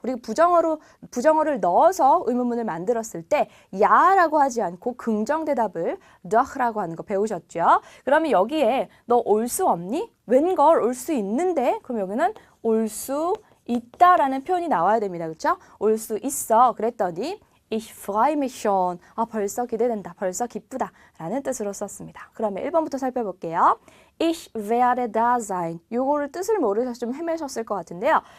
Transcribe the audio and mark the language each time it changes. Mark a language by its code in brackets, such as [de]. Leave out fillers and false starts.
[ko] 우리 부정어를 넣어서 의문문을 만들었을 때 야라고 하지 않고 긍정 대답을 doch라고 하는 거 배우셨죠? 그러면 여기에 너 올 수 없니? 웬걸 올 수 있는데? 그럼 여기는 올 수 있다라는 표현이 나와야 됩니다. 그렇죠? 올 수 있어. 그랬더니 [de] Ich freue mich schon. [ko] 벌써 기대된다. 벌써 기쁘다. 라는 뜻으로 썼습니다. 그러면 1번부터 살펴볼게요. [de] Ich werde da sein. [ko] 요거를 뜻을 모르셔서 좀 헤매셨을 것 같은데요.